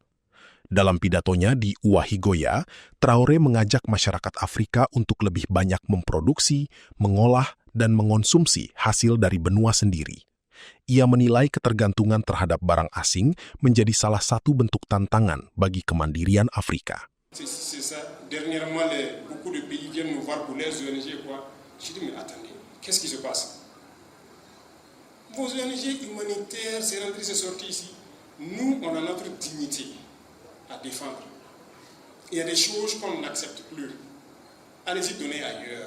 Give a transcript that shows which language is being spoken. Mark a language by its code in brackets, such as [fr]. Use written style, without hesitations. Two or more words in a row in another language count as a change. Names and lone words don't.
[id] Dalam pidatonya di Ouahigoya, Traoré mengajak masyarakat Afrika untuk lebih banyak memproduksi, mengolah, dan mengonsumsi hasil dari benua sendiri. Ia menilai ketergantungan terhadap barang asing menjadi salah satu bentuk tantangan bagi kemandirian Afrika. [fr] C'est ça. Dernièrement, beaucoup de pays viennent nous voir pour les ONG. Je dis, mais attendez, qu'est-ce qui se passe? Vos ONG humanitaires, c'est rentré, c'est sorti ici. Nous, on a notre dignité à défendre. Il y a des choses qu'on n'accepte plus. Allez-y donner ailleurs.